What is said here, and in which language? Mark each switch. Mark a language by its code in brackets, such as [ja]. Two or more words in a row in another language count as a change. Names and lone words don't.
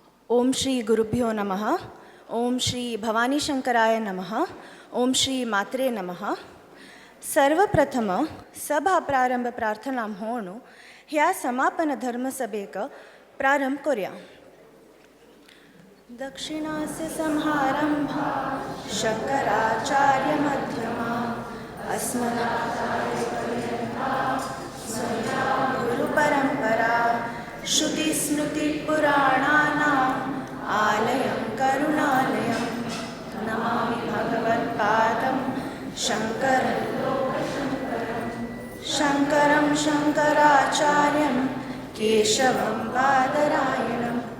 [sa] ओम श्री गुरुभ्यो नमः. ओम श्री भवानी शंकराय नमः. ओम श्री मात्रे नमः. [kok] सर्वप्रथम सभा प्रारंभ प्रार्थना म्हणून ह्या समापन धर्मसभेक प्रारंभ करूया. [sa] दक्षिणास्य समारंभा शंकराचार्य मध्यमा अस्मदाचार्यपर्यन्ता गुरुपरंपरा श्रुतिस्मृतिपुराणानाम् आलयं करुणालयं नमामि भगवत्पादं शङ्करं शङ्कराचार्यं केशवं बादरायणं